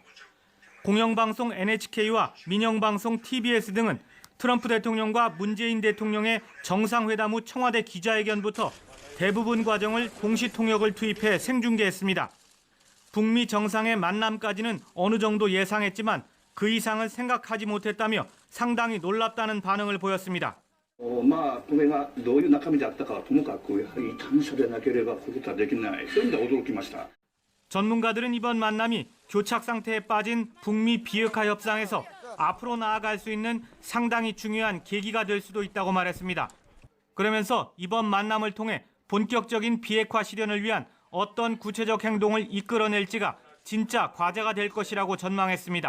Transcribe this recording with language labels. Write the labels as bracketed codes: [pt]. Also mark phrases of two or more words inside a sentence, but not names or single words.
[ko] 공영방송 NHK와 민영방송 TBS 등은 트럼프 대통령과 문재인 대통령의 정상회담 후 청와대 기자회견부터 대부분 과정을 동시 통역을 투입해 생중계했습니다. 북미 정상의 만남까지는 어느 정도 예상했지만 그 이상은 생각하지 못했다며 상당히 놀랍다는 반응을 보였습니다. [ja] これがどういう中身であったかはともかくやはり短所でなければこういうことはできない。そういう意味で驚きました。 [ko] 전문가들은 이번 만남이 교착 상태에 빠진 북미 비핵화 협상에서 앞으로 나아갈 수 있는 상당히 중요한 계기가 될 수도 있다고 말했습니다. 그러면서 이번 만남을 통해 본격적인 비핵화 실현을 위한 어떤 구체적 행동을 이끌어낼지가 진짜 과제가 될 것이라고 전망했습니다.